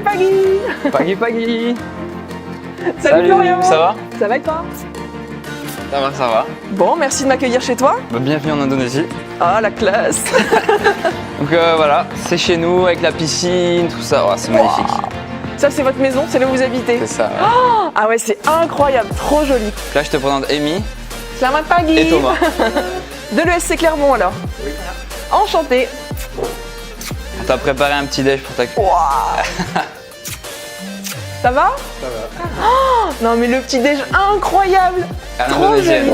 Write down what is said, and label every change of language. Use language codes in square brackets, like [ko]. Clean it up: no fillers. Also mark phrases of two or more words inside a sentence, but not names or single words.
[fr] Pagi. Salut Florian. Ça va? Ça va et toi? Ça va. Bon, merci de m'accueillir chez toi. Bienvenue en Indonésie. Ah, la classe. Donc voilà, c'est chez nous avec la piscine, tout ça, c'est magnifique. Ça c'est votre maison, c'est là où vous habitez? C'est ça. Ouais. Oh, ah ouais, c'est incroyable, trop joli. Là, je te présente Amy. [id] Selamat pagi. [fr] Et Thomas. De l'ESC Clermont alors. Oui. Enchanté. On t'a préparé un petit déj pour ta cuisine. Wow. Ça va? Ça va. Oh, non mais le petit déj incroyable. À l'indonésienne.